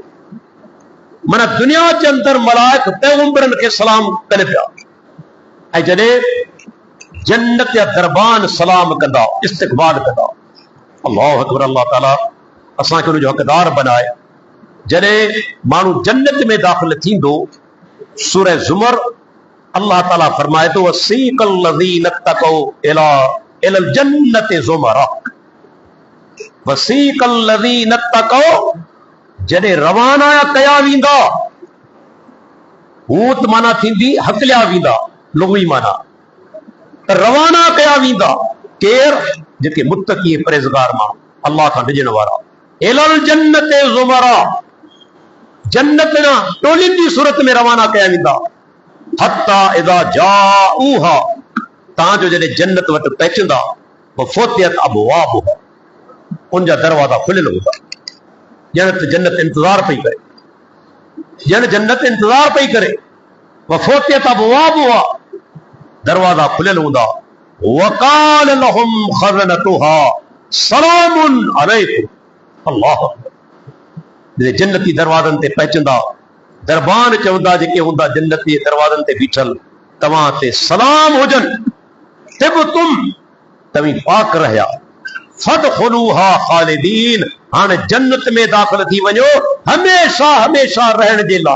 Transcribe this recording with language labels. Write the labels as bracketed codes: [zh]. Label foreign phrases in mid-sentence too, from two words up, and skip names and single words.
[sd] माना दुनिया जे अंदरि मलाइक पैगंबरनि खे सलाम कनि पिया, ऐं जॾहिं जन्नत जा दरबान सलाम कंदा, इस्तक़बाल कंदा। [ar] الله أكبر. [sd] अल्लाह ताला असांखे उनजो हक़दार बनाए। जॾहिं माण्हू जन्नत में दाख़िल थींदो, सूरह ज़ुमर अल्लाह ताला फरमाए थो [ar] وسيق الذين اتقوا إلى الجنة زمرا, وسيق الذين اتقوا, [sd] जॾहिं रवाना कया वेंदा, हूत माना थींदी हकलिया वेंदा, लुग़वी माना रवाना कया वेंदा। केर? जेके मुत्तक़ी परहेज़गार माण्हू, अल्लाह खां डिॼण वारा। [ar] إلى الجنة زمرا, [sd] जन्नत ना टोलिन जी सूरत में रवाना कया वेंदा। [ar] حتى إذا جاءوها, [sd] तव्हांजो जॾहिं जन्नत वटि पहुचंदा, [ar] فتحت أبوابها, [sd] उनजा दरवाज़ा खुलियल हूंदा। ॼण त जन्नत इंतज़ार पई करे, ॼण जन्नत इंतज़ार पई करे। [ar] وفتحت أبوابها, [sd] दरवाजा खुलियल हूंदा। [ar] وقال لهم خزنتها سلام عليكم. الله أكبر. [sd] जन्नती दरवाज़नि ते पहुचंदा, दरबान चवंदा जेके हूंदा जन्नती दरवाज़नि ते बीठल, तव्हां ते सलाम हुजनि, तिबतुम, तव्हीं पाक रहिया, [ar] فادخلوها خالدين, [sd] हाणे जन्नत में दाख़िल थी वञो हमेशा हमेशा रहण जे लाइ।